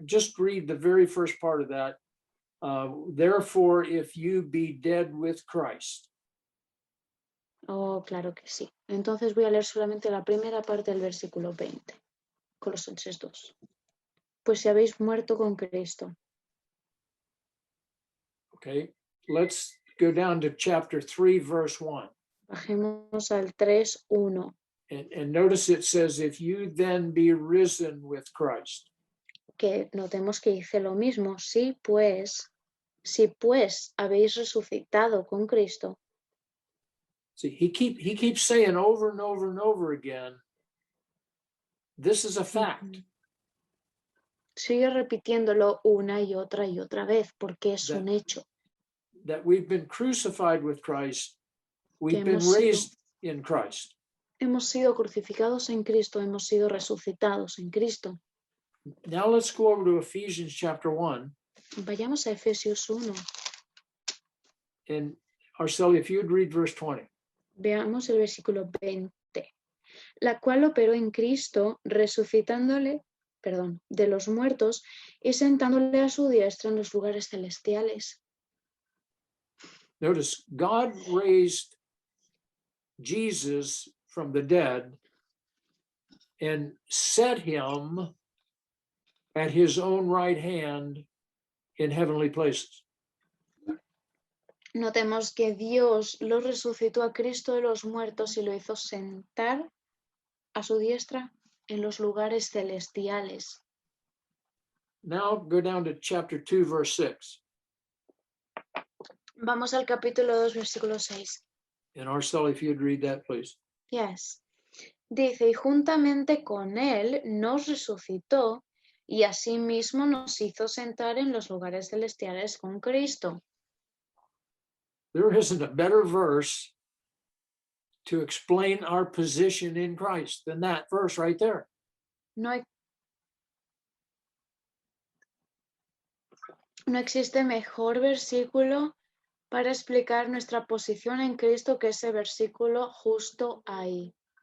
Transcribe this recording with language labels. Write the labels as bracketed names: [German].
[English] just read the very first part of that. Therefore, if you be dead with Christ. [Spanish] Oh, claro que sí. Entonces voy a leer solamente la primera parte del versículo 20. Colosenses 2. Pues si habéis muerto con Cristo. [English] Okay, let's go down to chapter 3, verse 1. [Spanish] Bajemos al 3:1. [English] And notice it says, if you then be risen with Christ. [Spanish] Que notemos que dice lo mismo. Si pues habéis resucitado con Cristo. [English] See, he keeps saying over and over and over again, this is a fact. [Spanish] Sigue repitiéndolo una y otra vez, porque es un hecho. [English] That we've been crucified with Christ, we've been raised in Christ. [Spanish] Hemos sido crucificados en Cristo, hemos sido resucitados en Cristo. [English] Now let's go over to Ephesians chapter 1. [Spanish] Vayamos a Efesios 1. [English] And Arceli, if you'd read verse 20. [Spanish] Veamos el versículo 20. La cual operó en Cristo, resucitándole, de los muertos y sentándole a su diestra en los lugares celestiales. [English] Notice, God raised Jesus from the dead and set him at his own right hand in heavenly places. [Spanish] Notemos que Dios lo resucitó a Cristo de los muertos y lo hizo sentar a su diestra en los lugares celestiales. [English] Now go down to chapter 2, verse 6. [Spanish] Vamos al capítulo 2, versículo 6. [English] And Arceli, if you'd read that, please. Yes. [Spanish] Dice, y juntamente con él nos resucitó y asimismo nos hizo sentar en los lugares celestiales con Cristo. [English] There isn't a better verse to explain our position in Christ than that verse right there. [Spanish] No existe mejor versículo para explicar nuestra posición en Cristo que ese versículo justo ahí.